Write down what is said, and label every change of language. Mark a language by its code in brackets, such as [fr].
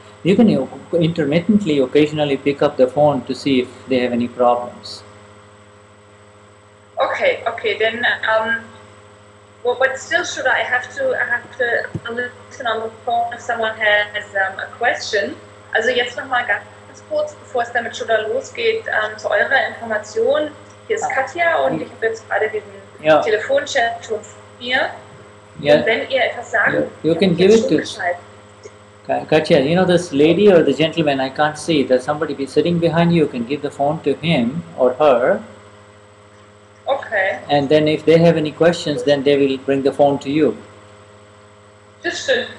[en] You can intermittently, occasionally pick up the phone to see if they have any problems. Okay. Then, well, but still, should I have to listen on the phone if someone has a question? [de] Also jetzt noch mal ganz kurz, bevor es dann mit Shuddha losgeht, zu eurer Information. Hier ist Katja und ich habe jetzt gerade diesen Telefonchat schon hier. [en] Yeah. [de] Und wenn ihr etwas sagt, [en] you can give it to Katya. This lady or the gentleman, I can't see. There's somebody be sitting behind you. You can give the phone to him or her. Okay. And then if they have any questions, then they will bring the phone to you. [de] Das stimmt.